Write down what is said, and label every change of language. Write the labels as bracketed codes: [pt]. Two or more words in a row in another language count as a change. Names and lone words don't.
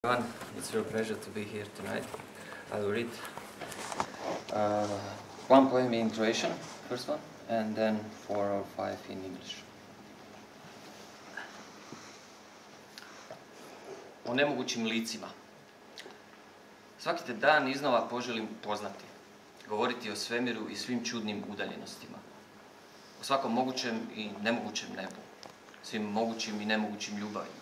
[en] Everyone, it's a real pleasure to be here tonight. I will read one poem in Croatian, first one, and then 4 or 5 in English. [hr] O nemogućim licima. Svaki te dan iznova poželim poznati, govoriti o svemiru i svim čudnim udaljenostima, o svakom mogućem i nemogućem nebu, svim mogućim i nemogućim ljubavima.